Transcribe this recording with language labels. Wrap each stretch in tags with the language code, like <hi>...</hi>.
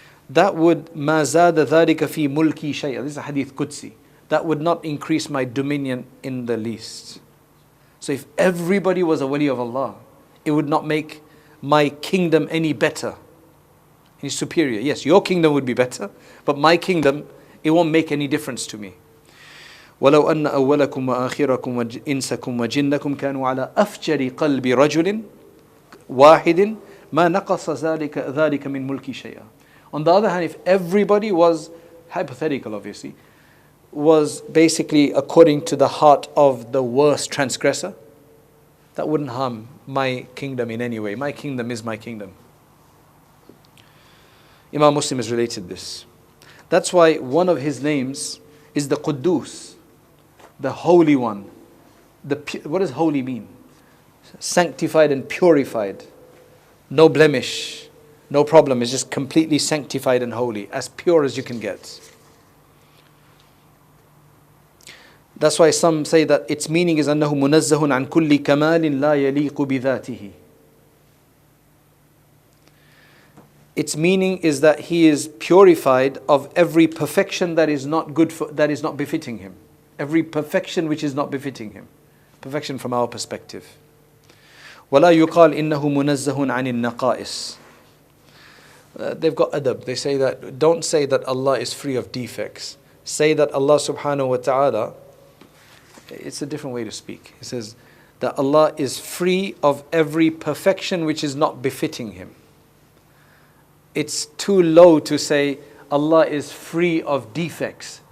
<en>That would</en> <ar>ما زاد ذلك في ملكي شيئا.</ar> <en>This is a hadith Qudsi. That would not increase my dominion in the least. So if everybody was a wali of Allah, it would not make my kingdom any better, any superior. Yes, your kingdom would be better, but my kingdom, it won't make any difference to me.</en> <ar>ولو أن أولكم وآخركم وإنسكم وجنكم كانوا على أفجر قلب رجل واحد ما نقص ذلك من ملكي شيئا.</ar> <en>On the other hand, if everybody was, hypothetical obviously, was basically according to the heart of the worst transgressor, that wouldn't harm my kingdom in any way. My kingdom is my kingdom. Imam Muslim has related this. That's why one of his names is the Quddus, the Holy One. What does holy mean? Sanctified and purified. No blemish, no problem. It's just completely sanctified and holy, as pure as you can get. That's why some say that its meaning is</en> <ar>أنه منزه عن كل كمال لا يليق بذاته.</ar> <en>Its meaning is that He is purified of every perfection that is not befitting Him. Every perfection which is not befitting Him. Perfection from our perspective.</en> <ar>ولا يقال إنه منزه عن النقائص.</ar> <en>They've got adab. They say that, don't say that Allah is free of defects. Say that Allah subhanahu wa ta'ala, it's a different way to speak. It says that Allah is free of every perfection which is not befitting Him. It's too low to say Allah is free of defects.</en>